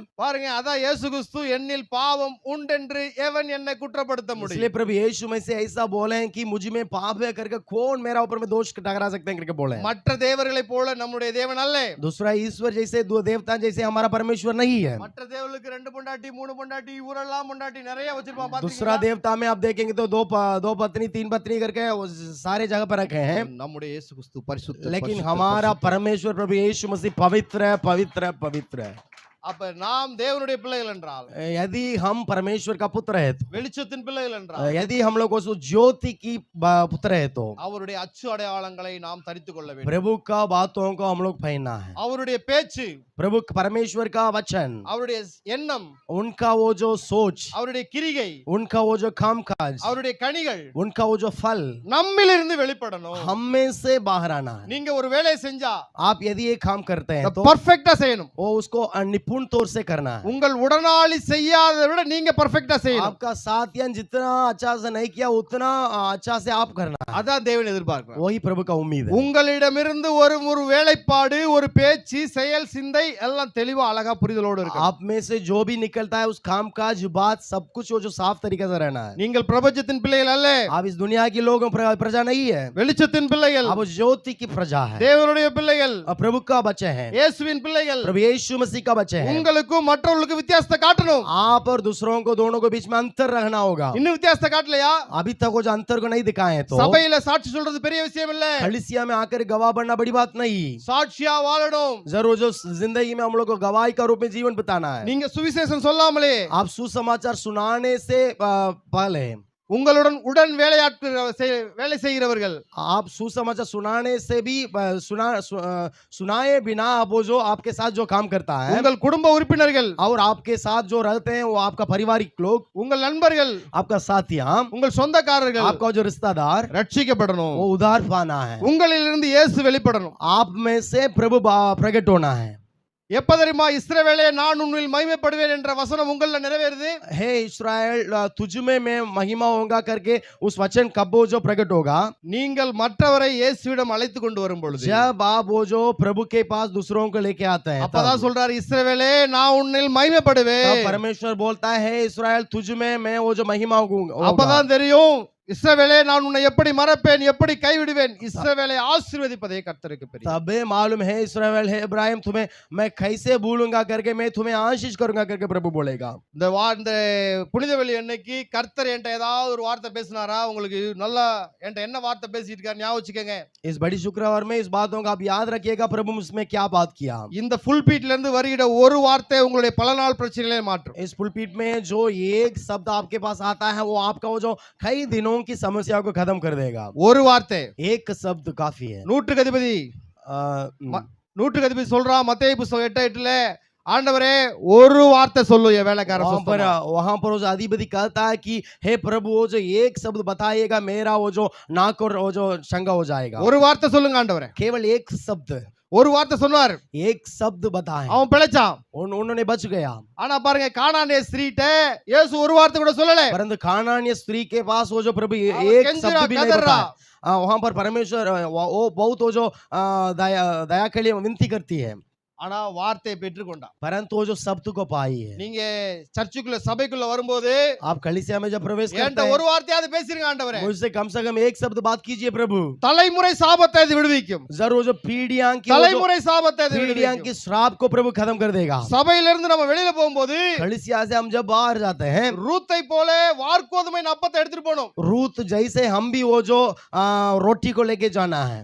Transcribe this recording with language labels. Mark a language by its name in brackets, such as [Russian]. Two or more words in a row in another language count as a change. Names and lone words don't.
[Tamil] பாருங்க, அதான் இயேசு கிறிஸ்து என்னில் பாவம் உண்டென்று எவன் என்னை குற்றப்படுத்த [Hindi] इसलिए [Tamil] முடியும்? [Hindi] प्रभु यीशु में से ऐसा बोले हैं कि मुझ में पाप है करके कौन मेरा ऊपर में दोष टकरा सकते हैं करके बोले हैं। [Tamil] மற்ற தேவர்களைப் போல நம்முடைய தேவன் அல்ல. [Hindi] दूसरा ईश्वर जैसे दो देवता जैसे हमारा परमेश्वर नहीं है। [Tamil] மற்ற தேவர்களுக்கு 2 பொண்டாட்டி 3 பொண்டாட்டி ஊரெல்லாம் பொண்டாட்டி நிறைய வச்சிருப்பான். [Hindi] दूसरा [Tamil] பாத்தீங்களா? [Hindi] देवता में आप देखेंगे तो दो पत्नी 3 पत्नी करके वो सारे जगह पर रखे हैं। [Tamil] நம்முடைய இயேசு கிறிஸ்து பரிசுத்த. [Hindi] लेकिन हमारा परमेश्वर प्रभु यीशु मसीह पवित्र है, पवित्र है, पवित्र है। [Tamil] அப்ப நாம் தேவனுடைய பிள்ளைகள் என்றால், [Hindi] यदि हम परमेश्वर का पुत्र है तो, [Tamil] வெளிச்சத்தின் பிள்ளைகள் என்றால், [Hindi] यदि हम लोग उस ज्योति की पुत्र है तो [Tamil] அவருடைய அச்சு அடையாளங்களை நாம் தரித்துக் கொள்ள வேண்டும். [Hindi] प्रभु का बातों को हम लोग पहनना है। [Tamil] அவருடைய பேச்சு, [Hindi] प्रभु परमेश्वर का वचन, [Tamil] அவருடைய எண்ணம், [Hindi] उनका वो जो सोच, [Tamil] அவருடைய கிரிகை, [Hindi] उनका वो जो काम काज, [Tamil] அவருடைய கனிகள் [Hindi] उनका वो जो फल [Tamil] நம்மிலிருந்து வெளிப்படணும். [Hindi] हम में से बाहर आना है। [Tamil] நீங்க ஒரு வேலையை செஞ்சா [Hindi] आप यदि ये काम करते हैं तो [Tamil] பர்ஃபெக்ட்டா செய்யணும். [Hindi] वो उसको पूर्ण तौर से करना है। [Tamil] உங்கள் உடனாளி செய்யாததை விட நீங்க பெர்ஃபெக்ட்டா செய்யணும். [Hindi] आपका साथियन जितना अच्छा से नहीं किया उतना अच्छा से आप करना है। [Tamil] அதான் தேவன் எதிர்பார்க்கிறார். [Hindi] वही प्रभु का उम्मीद है। [Tamil] உங்களிடமிருந்து ஒரு வேலைப்பாடு, ஒரு பேச்சு, செயல், சிந்தை எல்லாம் தெளிவா அழகா புரிதலோடு இருக்கணும். [Hindi] आप में से जो भी निकलता है उस कामकाज बात सब कुछ वो जो साफ तरीके से रहना है। [Tamil] நீங்கள் பிரபஞ்சத்தின் பிள்ளைகள் அல்ல, [Hindi] आप इस दुनिया की लोगों प्रजा नहीं है, [Tamil] வெளிச்சத்தின் பிள்ளைகள், [Hindi] आप ज्योति की प्रजा है, [Tamil] தேவனுடைய பிள்ளைகள், [Hindi] प्रभु का बच्चे हैं, [Tamil] இயேசுவின் பிள்ளைகள். [Hindi] प्रभु यीशु मसीह का बच्चे हैं। [Tamil] உங்களுக்கும் மற்றவர்களுக்கும் வித்தியாசத்தை காட்டணும். [Hindi] आप और दूसरों को दोनों को बीच में अंतर रखना होगा। [Tamil] இன்னும் வித்தியாசத்தை காட்டலையா? [Hindi] अभी तक वो जो अंतर को नहीं दिखाए हैं तो [Tamil] சபையில சாட்சி சொல்றது பெரிய விஷயம் இல்ல. [Hindi] कलीसिया में आकर गवाह बनना बड़ी बात नहीं, [Tamil] சாட்சியா வாழணும். [Hindi] जरूर जो जिंदगी में हम लोग को गवाही का रूप में जीवन बिताना है। [Tamil] நீங்க சுவிசேஷம் சொல்லாமலே [Hindi] आप सुसमाचार सुनाने से पहले [Tamil] உங்களுடன் உடன் வேலை செய்கிறவர்கள், [Hindi] आप सुसमाचार सुनाने से भी सुनाए बिना आप वो जो आपके साथ जो काम करता है, [Tamil] உங்கள் குடும்ப உறுப்பினர்கள், [Hindi] और आपके साथ जो रहते हैं वो आपका पारिवारिक लोग, [Tamil] உங்கள் நண்பர்கள், [Hindi] आपका साथिया, [Tamil] உங்கள் சொந்தக்காரர்கள் [Hindi] आपका जो रिश्तेदार [Tamil] ரட்சிக்கப்படணும். [Hindi] वो उद्धार पाना है। [Tamil] உங்களிலிருந்து இயேசு வெளிப்படணும். [Hindi] आप में से प्रभु प्रकट होना है। [Tamil] எப்ப தெரியுமா இஸ்ரவேலே நான் உன்னில் மகிமைப்படுவேன் என்ற வசனம் உங்கள நிறைவேறுது? [Hindi] हे इस्राएल तुझ में मैं महिमा होगा करके उस वचन कब वो जो प्रकट होगा? [Tamil] நீங்கள் மற்றவரை இயேசுவிடம் அழைத்து கொண்டு வரும் பொழுது, [Hindi] जब आप वो जो प्रभु के पास दूसरों को लेके आते हैं, [Tamil] அப்பதான் சொல்றாரு இஸ்ரவேலே நான் உன்னில் மகிமைப்படுவேன். [Hindi] तब परमेश्वर बोलता है इस्राएल तुझ में मैं वो जो महिमा होगा। [Tamil] அப்பதான் தெரியும் இஸ்ரவேலே நான் உன்னை எப்படி மறப்பேன், எப்படி கைவிடுவேன். இஸ்ரவேலை ஆசீர்வதிப்பதே கர்த்தருக்கு பிரியம். [Hindi] तबे मालूम है इस्राएल है इब्राहिम तुम्हें मैं कैसे भूलूंगा करके मैं तुम्हें आशीष करूंगा करके प्रभु बोलेगा। [Tamil] இந்த புனிதவெளி அன்னைக்கு கர்த்தர் என்கிட்ட ஏதாவது ஒரு வார்த்தை பேசினாரா? உங்களுக்கு நல்லா என்கிட்ட என்ன வார்த்தை பேசிட்டு இருக்காரு ஞாபகம் வச்சுக்கோங்க. [Hindi] इस बड़ी शुक्रवार में इस बातों का आप याद रखिएगा प्रभु उसमें क्या बात किया। [Tamil] இந்த புல்பீட்ல இருந்து வருகிற ஒரு வார்த்தை உங்களுடைய பல நாள் பிரச்சனைகளை மாற்றும். [Hindi] इस पुलपीट में जो एक शब्द आपके पास आता है वो आपका वो जो कई दिनों की समस्या को खत्म कर देगा। [Tamil] ஒரு வார்த்தை, [Hindi] एक शब्द काफी है। [Tamil] நூற்றுக்கு அதிபதி சொல்றான் மத்தேயு புத்தகம் 8:8ல, ஆண்டவரே ஒரு வார்த்தை சொல்லு என் வேலைக்காரன் [Hindi] वहां पर वो अधिपति कहता है कि हे प्रभु वो जो एक शब्द बताइएगा मेरा वो जो नाक और वो जो चंगा हो जाएगा। [Tamil] ஒரு வார்த்தை சொல்லுங்க ஆண்டவரே. [Hindi] केवल एक शब्द, [Tamil] ஒரு வார்த்தை சொன்னார், [Hindi] एक शब्द बताए, [Tamil] அவன் பிழைச்சான். [Hindi] उन्होंने बच गया। [Tamil] ஆனா பாருங்க கானானிய ஸ்திரீட்ட இயேசு ஒரு வார்த்தை கூட சொல்லல. [Hindi] परंतु कानान्य स्त्री के पास वो जो प्रभु एक शब्द भी नहीं बताया। वहां पर परमेश्वर वो बहुत वो जो दया के लिए विनती करती है, [Tamil] ஆனா வார்த்தையை பெற்றுக்கொண்டான். [Hindi] परंतु वो जो शब्द को पाई है। [Tamil] நீங்க சர்ச்சுக்குள்ள சபைக்குள்ள வரும்போது [Hindi] आप कलीसिया में जब प्रवेश करते [Tamil] என்கிட்ட [Hindi] हैं [Tamil] ஒரு வார்த்தையாவது பேசிருங்க ஆண்டவரே. [Hindi] मुझसे कम से कम एक शब्द बात कीजिए प्रभु। [Tamil] தலைமுறை சாபத்தை இது விடுவிக்கும். [Hindi] जरूर जो पीढ़ियां की [Tamil] தலைமுறை சாபத்தை இது [Hindi] पीढ़ियां [Tamil] விடுவிக்கும். [Hindi] की श्राप को प्रभु खत्म कर देगा। [Tamil] சபையில இருந்து நம்ம வெளியில போகும்போது [Hindi] कलीसिया से हम जब बाहर जाते हैं [Tamil] ரூத்தை போல வார்கோதுமை அப்பத்தை எடுத்துட்டு போணும். [Hindi] रूत जैसे हम भी वो जो रोटी को लेके जाना है।